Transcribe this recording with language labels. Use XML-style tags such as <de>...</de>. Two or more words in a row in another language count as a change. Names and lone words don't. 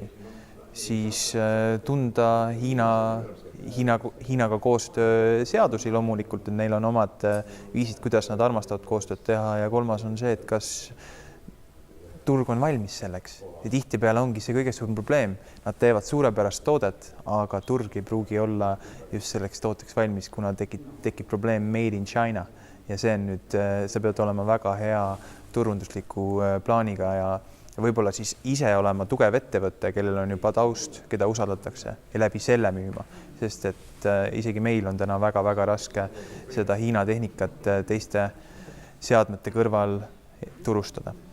<et>Siis tunda Hiinaga koostöö seadusi loomulikult, et neil on omad viisid, kuidas nad armastavad koostööd teha ja kolmas on see, et kas turg on valmis selleks. Ja tihtipeale ongi see kõige suurem probleem. Nad teevad suurepärast toodet, aga turg ei pruugi olla just selleks tooteks valmis, kuna tekib probleem</et> <en>made in China.</en> <et>Ja see on nüüd, sa pead olema väga hea turundusliku plaaniga ja võib-olla siis ise olema tugev ettevõte, kellel on juba taust, keda usaldatakse ja läbi selle müüma. Sest et isegi meil on täna väga-väga raske seda Hiina tehnikat teiste seadmete kõrval turustada.</et>